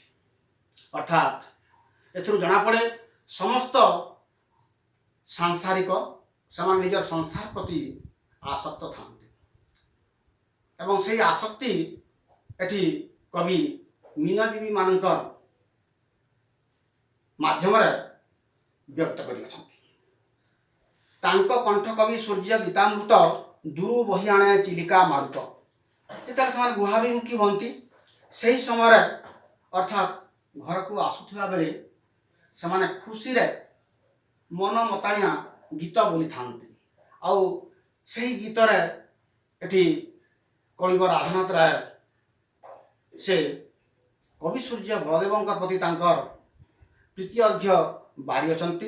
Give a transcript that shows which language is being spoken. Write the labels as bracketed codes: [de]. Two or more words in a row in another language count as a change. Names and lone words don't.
[or] ଅର୍ଥାତ୍ ଏଥିରୁ ଜଣାପଡ଼େ ସମସ୍ତ ସାଂସାରିକ ସେମାନେ ନିଜର ସଂସାର ପ୍ରତି ଆସକ୍ତ ଥାନ୍ତି ଏବଂ ସେହି ଆସକ୍ତି ଏଠି କବି ମୀନଜୀବୀମାନଙ୍କ ମାଧ୍ୟମରେ ବ୍ୟକ୍ତ କରିଅଛନ୍ତି। ତାଙ୍କ କଣ୍ଠ କବି ସୂର୍ଯ୍ୟ ଗୀତାମୃତ ଦୂରୁ ବହି ଆଣେ ଚିଲିକା ମାରୁତ ଯେତେବେଳେ ସେମାନେ ଗୁହାଭିମୁଖୀ ହୁଅନ୍ତି ସେହି ସମୟରେ ଅର୍ଥାତ୍ ଘରକୁ ଆସୁଥିବା ବେଳେ ସେମାନେ ଖୁସିରେ ମନ ମତାଣିଆ ଗୀତ ବୋଲିଥାନ୍ତି। ଆଉ ସେହି ଗୀତରେ ଏଠି କବିବ ରାଧାନାଥ ରାୟ ସେ କବି ସୂର୍ଯ୍ୟ ବଳଦେବଙ୍କ ପ୍ରତି ତାଙ୍କର ପ୍ରୀତି ଅର୍ଘ୍ୟ ବାଢ଼ି ଅଛନ୍ତି।